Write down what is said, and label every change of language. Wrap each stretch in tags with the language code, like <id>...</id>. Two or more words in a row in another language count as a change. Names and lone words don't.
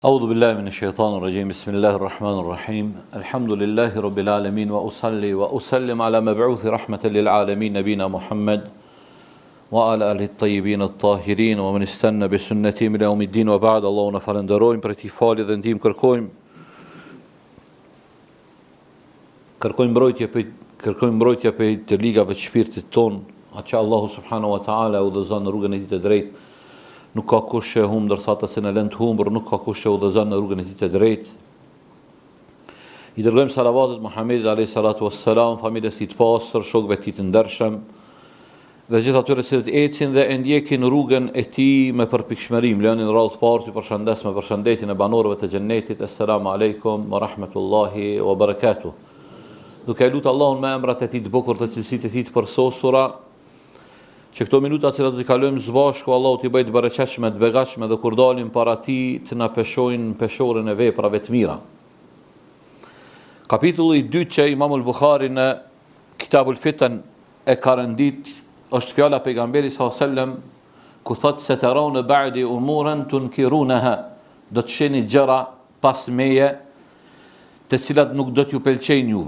<ar>أعوذ بالله من الشيطان الرجيم بسم الله الرحمن الرحيم الحمد لله رب العالمين وأصلي وأسلم على مبعوث رحمة للعالمين نبينا محمد وعلى آله الطيبين الطاهرين ومن استنى بسنته إلى يوم الدين وبعد.</ar> <sq>Allahun e falenderojmë për këtij falje dhe ndihmë kërkojmë mbrojtje për të ligave të shpirtit ton, atë që Allahu</sq> <ar>سبحانه وتعالى</ar> <sq>udhëzon në rrugën e tij të drejtë. Nuk ka kush që humbë ndërsa ata që në lënë të humbur, nuk ka kush që udhëzon në rrugën e tij të drejtë. I dërgojmë salavatet Muhamedit</sq> <ar>عليه الصلاة والسلام,</ar> <sq>familjes së tij të pastër, shokëve të tij të ndershëm dhe gjithë atyre që ecin dhe e ndjekin rrugën e tij me përpikshmërim. Lënin radhë të parë, ju përshëndes me përshëndetjen e banorëve të xhennetit.</sq> <ar>السلام عليكم ورحمة الله وبركاته.</ar> <sq>Duke lutur Allahun me emrat e tij të bukur, të cilësitë e tij të përsosura, që këto minuta që do t'i kalojmë së bashku, Allahu t'i bëjë të bereqetshme, të begatshme dhe kur dalim para tij të na peshojnë peshorën e veprave të mira. Kapitulli i dytë që Imam al-Bukhari në Kitabul Fitan e ka rëndit është fjala e pejgamberit</sq> <ar>صلى الله عليه وسلم</ar> <sq>ku thotë se</sq> <ar>ترون بعدي أمورا تنكرونها,</ar> <sq>do të shihni gjëra pas meje të cilat nuk do t'ju pëlqejnë juve.</sq>